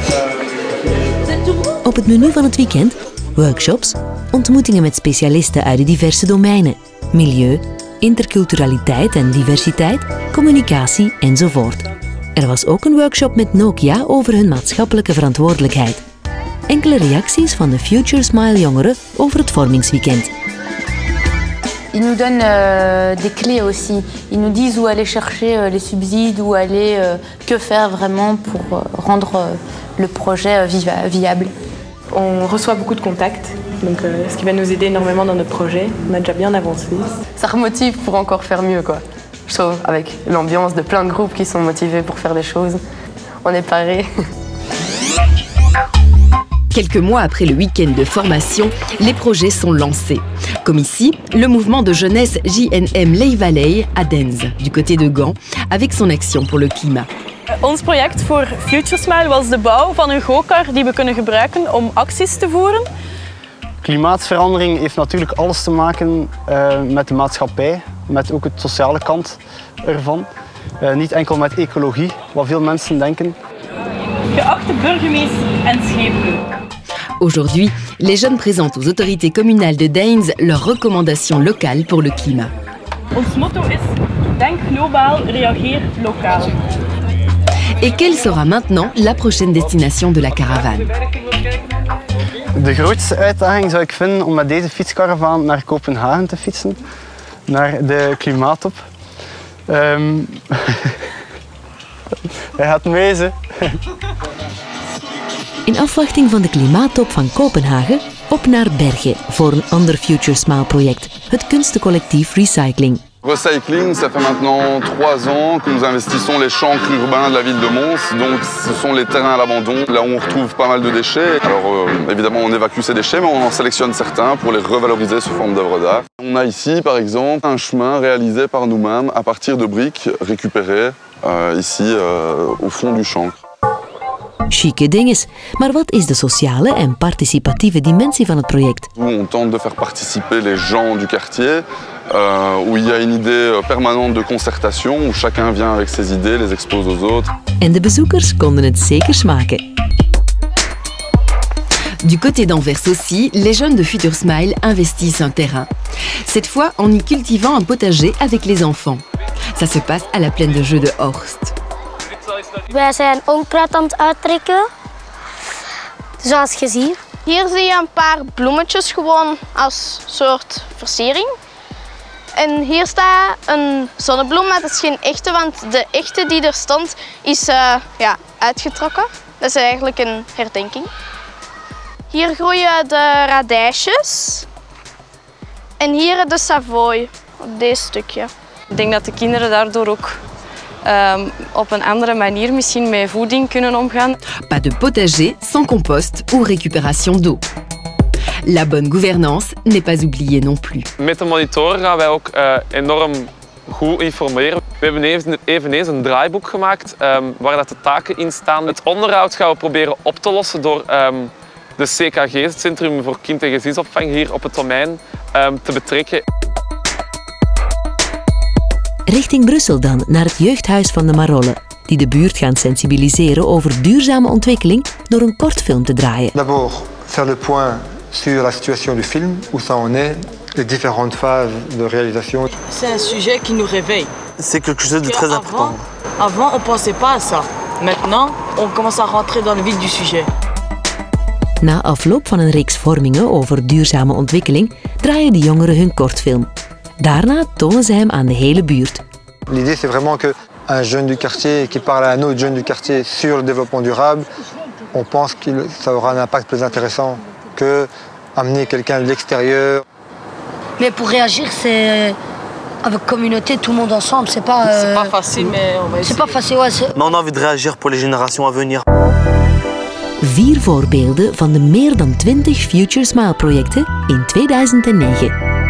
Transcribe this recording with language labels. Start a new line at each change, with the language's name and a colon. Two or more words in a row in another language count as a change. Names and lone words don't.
Dutch: Op het menu van het weekend workshops, ontmoetingen met specialisten uit de diverse domeinen, milieu, interculturaliteit en diversiteit, communicatie enzovoort. Er was ook een workshop met Nokia over hun maatschappelijke verantwoordelijkheid. Enkele reacties van de Future Smile jongeren over het vormingsweekend.
French: Ils nous donnent des clés aussi. Ils nous disent où aller chercher les subsides, où aller, que faire vraiment pour rendre le projet viable. On reçoit beaucoup de contacts, donc ce qui va nous aider énormément dans notre projet. On a déjà bien avancé. Ça remotive pour encore faire mieux, quoi. Je trouve, avec l'ambiance de plein de groupes qui sont motivés pour faire des choses. On est parés. Quelques mois après le week-end de formation, les projets sont lancés. Comme ici, le mouvement de jeunesse JNM Ley Valley à Denz, du côté de Gand, avec son action pour le climat.
Dutch: Ons project voor Future Smile was de bouw van een go-kart die we kunnen gebruiken om acties te voeren. Klimaatverandering heeft natuurlijk alles te maken met de maatschappij, met ook het sociale kant ervan. Niet enkel met ecologie, wat veel mensen denken. Geachte burgemeester en schepen.
French: Aujourd'hui, les jeunes présentent aux autorités communales de Deins leurs recommandations locales pour le climat.
Dutch: Ons motto is: denk globaal, reageer lokaal.
French: Et quelle sera maintenant la prochaine destination de la caravane?
Dutch: De grootste uitdaging zou ik vinden om met deze fietskaravaan naar Kopenhagen te fietsen, naar de klimaattop. Hij gaat mee, ze. In afwachting van de klimaattop van Kopenhagen, op naar Bergen voor een ander Future Smile project, het kunstencollectief Recycling. Recycling,
French: ça fait maintenant 3 ans que nous investissons les chancres urbains de la ville de Mons. Donc ce sont les terrains à l'abandon, là où on retrouve pas mal de déchets. Alors évidemment on évacue ces déchets, mais on en sélectionne certains pour les revaloriser sous forme d'œuvres d'art. On a ici par exemple un chemin réalisé par nous-mêmes à partir de briques récupérées ici au fond du chancre.
Dutch: Chique dinges, maar wat is de sociale en participatieve dimensie van het project?
French: On tente de faire participer les gens du quartier, où il y a une idée permanente de concertation, où chacun vient avec ses idées, les expose aux autres.
Dutch: En de bezoekers konden het zeker smaken.
French: Du côté d'Anvers aussi, les jeunes de Future Smile investissent un terrain. Cette fois en y cultivant un potager avec les enfants. Ça se passe à la plaine de jeu de Horst.
Dutch: Wij zijn onkruid aan het uittrekken, zoals je ziet. Hier zie je een paar bloemetjes gewoon als soort versiering. En hier staat een zonnebloem, maar dat is geen echte, want de echte die er stond is uitgetrokken. Dat is eigenlijk een herdenking. Hier groeien de radijsjes en hier de Savoy, op deze stukje. Ik denk dat de kinderen daardoor ook op een andere manier misschien met voeding kunnen omgaan.
French: Pas de potager sans compost ou récupération d'eau. La bonne gouvernance n'est pas oubliée non plus.
Dutch: Met de monitoren gaan wij ook enorm goed informeren. We hebben eveneens een draaiboek gemaakt waar dat de taken in staan. Het onderhoud gaan we proberen op te lossen door de CKG, het Centrum voor Kind- en Gezinsopvang, hier op het domein te betrekken. Richting Brussel dan, naar het jeugdhuis van de Marollen, die de buurt gaan sensibiliseren over duurzame ontwikkeling door een kortfilm te draaien.
French: D'abord, faire le point sur la situation du film, où ça en est, les différentes phases de réalisation. C'est un sujet qui nous réveille. C'est quelque chose de très important. Avant, on ne pensait pas à ça. Maintenant, on commence à rentrer dans le vif du sujet.
Dutch: Na afloop van een reeks vormingen over duurzame ontwikkeling draaien de jongeren hun kortfilm. Daarna tonen ze hem aan de hele buurt.
French: L'idée, c'est vraiment qu'un jeune du quartier qui parle à un autre jeune du quartier sur le développement durable, on pense que ça aura un impact plus intéressant que amener quelqu'un de l'extérieur. Mais pour réagir, c'est avec communauté, tout le monde ensemble. C'est pas facile, mais on va essayer. C'est pas facile, ouais. Mais on a envie de réagir pour les générations à venir.
Dutch: 4 voorbeelden van de meer dan 20 Future Smile projecten in 2009.